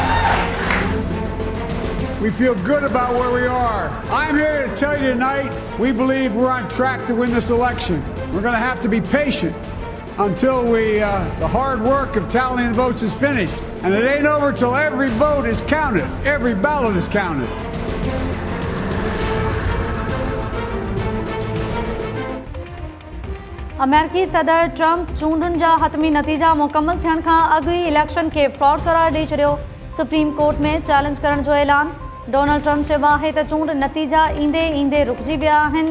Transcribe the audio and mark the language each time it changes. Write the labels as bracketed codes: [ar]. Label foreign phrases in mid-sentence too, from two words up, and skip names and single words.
[en] We feel good about where we are. I'm here to tell you tonight, we believe we're on track to win this election. We're going to have to be patient until the hard work of tallying the votes is finished. And it ain't over till every vote is counted. Every ballot is counted. [sd] अमेरिकी सदर ट्रंप चूंडुनि जा हतमी नतीजा मुकम्मल थियण खां अॻु ई इलेक्शन खे फ्रॉड करार ॾेई छॾियो। [en] Supreme Court [sd] में चैलेंज करण जो ऐलान। डोनाल्ड ट्रंप चयो आहे त चूंड नतीजा ईंदे ईंदे रुकिजी विया आहिनि।